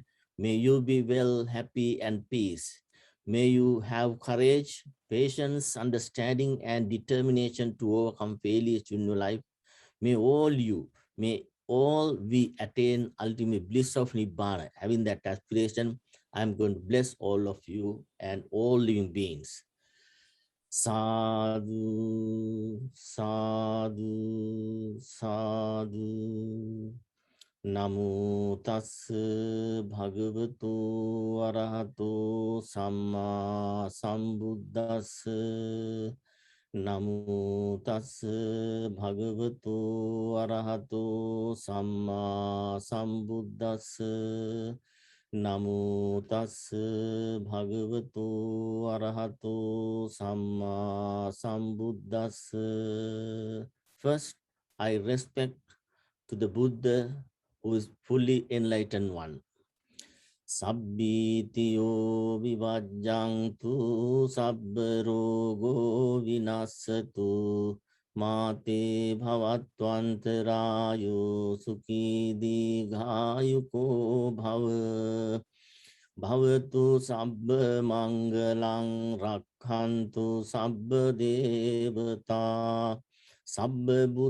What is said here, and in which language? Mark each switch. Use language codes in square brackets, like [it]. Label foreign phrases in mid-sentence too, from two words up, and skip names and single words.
[en] May you be well, happy, and peace. May you have courage, patience, understanding, and determination to overcome failures in your life. May all we attain ultimate bliss of Nibbana. Having that aspiration, I'm going to bless all of you and all living beings. [pi] Sadhu, sadhu, sadhu. Namo tassa bhagavato arahato samma sambuddhassa. Namo tassa bhagavato arahato samma sambuddhassa. Namo tassa bhagavato arahato samma sambuddhassa. [en] First, I respect to the Buddha who is fully enlightened one. [pi] Sabbitiyo vivajjantu sabbarogo vinasatu mate bhavatvantarayo sukhi digayuko bhava bhavatu sabba mangalang rakhantu sabba devata sabba